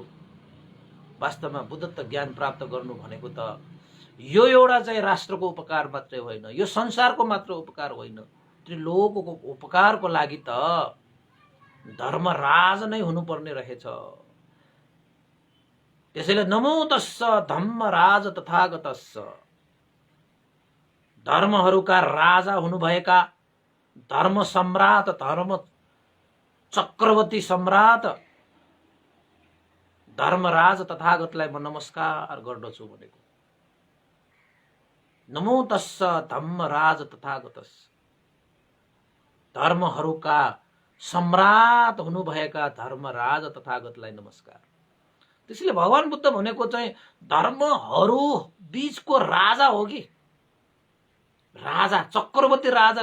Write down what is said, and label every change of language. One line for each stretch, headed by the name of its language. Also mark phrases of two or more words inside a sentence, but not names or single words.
Nepali: वास्तवमा बुद्धत्व ज्ञान प्राप्त गर्नु भनेको त यो एउटा चाहिँ राष्ट्रको उपकार मात्रै होइन, यो संसारको मात्र उपकार होइन, त्रिलोकको उपकारको लागि त धर्मराज नै हुनुपर्ने रहेछ। त्यसैले
Pali: नमो तस्स धम्मराज तथागतस्स,
Nepali: धर्महरूका राजा हुनुभएका धर्म सम्राट, धर्म चक्रवर्ती सम्राट धर्मराज तथागतलाई म नमस्कार गर्दछु भनेको।
Pali: नमो तस्स धम्मराज तथागतस्स,
Nepali: धर्महरूका सम्राट हुनुभएका धर्मराज तथागतलाई नमस्कार। त्यसैले भगवान बुद्ध भनेको चाहिँ धर्महरू बीचको राजा हो कि, राजा, चक्रवर्ती राजा।